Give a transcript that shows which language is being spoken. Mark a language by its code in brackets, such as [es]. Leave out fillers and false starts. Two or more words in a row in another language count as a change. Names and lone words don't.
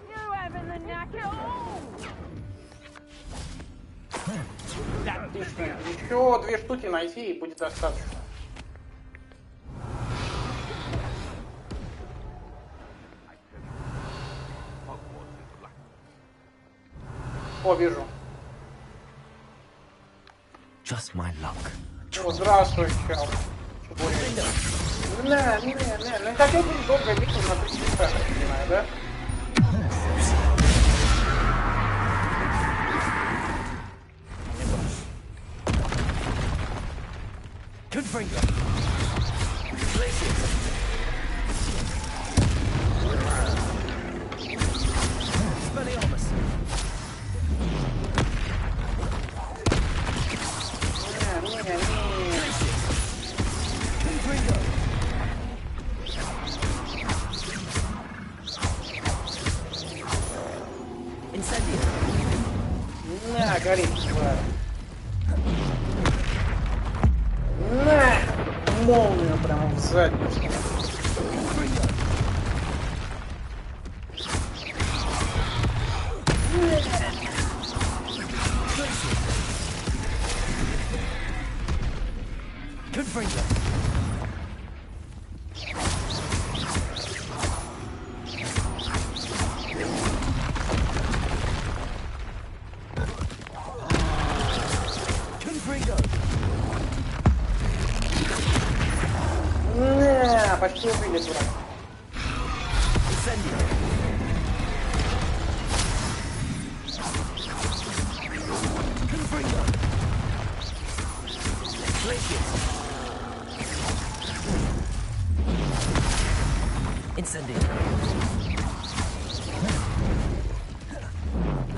[ru] Отлично. Еще 2 штуки найти и будет достаточно. О, вижу. [en] Just my luck. [ru] О, здравствуй, чел. Не хотел бы долго биться на 3 часа, я понимаю, да? Confringo. Speliomus. Confringo. Incendio. На, горит, тварь. На! Молнию прямо в задницу. Confringo. Confringo. На, почти убили, дурак. Incendio. Confringo. Glacius. Incendio.